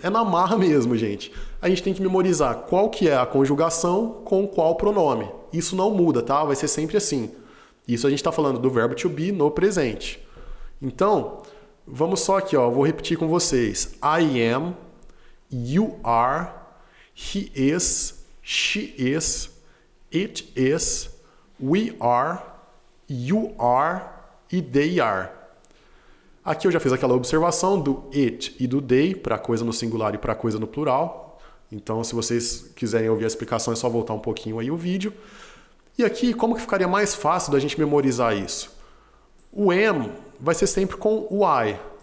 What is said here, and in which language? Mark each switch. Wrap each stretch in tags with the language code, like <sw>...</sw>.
<pt>É na marra mesmo, gente. A gente tem que memorizar qual que é a conjugação com qual pronome. Isso não muda, tá? Vai ser sempre assim. Isso a gente está falando do verbo to be no presente. Então, vamos só aqui, vou repetir com vocês.</pt> <en>I am, you are, he is, she is, it is, we are, you are e they are.</en> <pt>Aqui eu já fiz aquela observação do it e do they para coisa no singular e para coisa no plural. Então, se vocês quiserem ouvir a explicação, é só voltar um pouquinho aí o vídeo. E aqui, como que ficaria mais fácil da gente memorizar isso? O am vai ser sempre com o I.</pt>